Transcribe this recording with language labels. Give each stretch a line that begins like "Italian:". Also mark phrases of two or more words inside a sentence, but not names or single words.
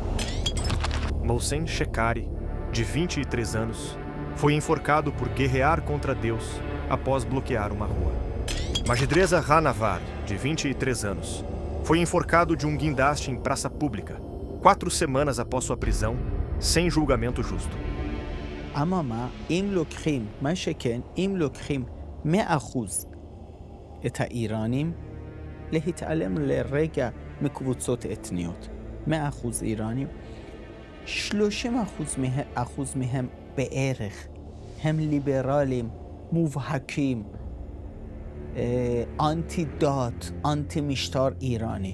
Portuguese: Mohsen Shekari, de 23 anos, foi enforcado por guerrear contra Deus após bloquear uma rua. Majidreza Rahnavard, de 23 anos, foi enforcado de um guindaste em praça pública, 4 semanas após sua prisão, sem julgamento justo.
Hebrew: אממה, אם לוקחים, מה שכן, אם לוקחים 100% את האיראנים, להתעלם לרגע מקבוצות אתניות, 100% איראנים, 30% מהם בערך הם ליברלים, מובהקים, אנטי דת, אנטי משטר איראני.